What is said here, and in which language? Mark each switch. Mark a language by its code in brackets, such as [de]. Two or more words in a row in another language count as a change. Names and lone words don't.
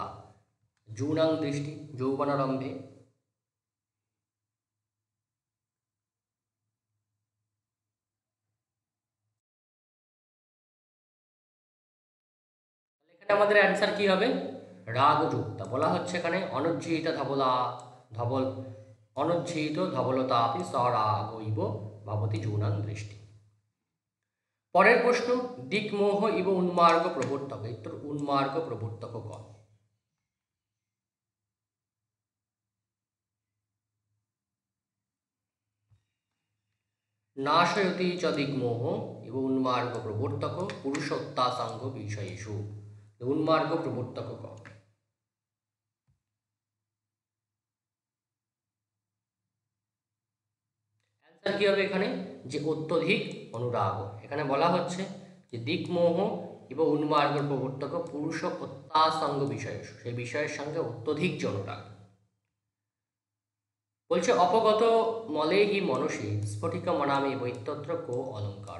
[sa] यूनां दृष्टि यौवनारम्भे [bn] এখানে আমাদের অ্যান্সার কি হবে? রাগযুক্তা। বলা হচ্ছে এখানে [sa] अनुज्झित धवलता अपि सरागैव भवति यूनां दृष्टि। [bn] পরের প্রশ্ন [sa] दिङ्मोह इव उन्मार्ग प्रवर्तक। उन्मार्ग प्रवर्तक क। नाशयति च दिङ्मोह इव उन्मार्ग प्रवर्तक पुरुषोत्तासाङ्ग विषयेषु। उन्मार्ग प्रवर्तक क। [bn] কি হবে এখানে, যে অত্যধিক অনুরাগ। এখানে বলা হচ্ছে যে [sa] दिङ्मोह इव उन्मार्ग प्रवर्तक पुरुष अत्यासङ्ग विषय, [bn] সেই বিষয়ের সঙ্গে অত্যধিক যে অনুরাগ। [sa] বলছে अपगत मले हि मनसि स्फटिक मणाविव तत्र को अलङ्कार।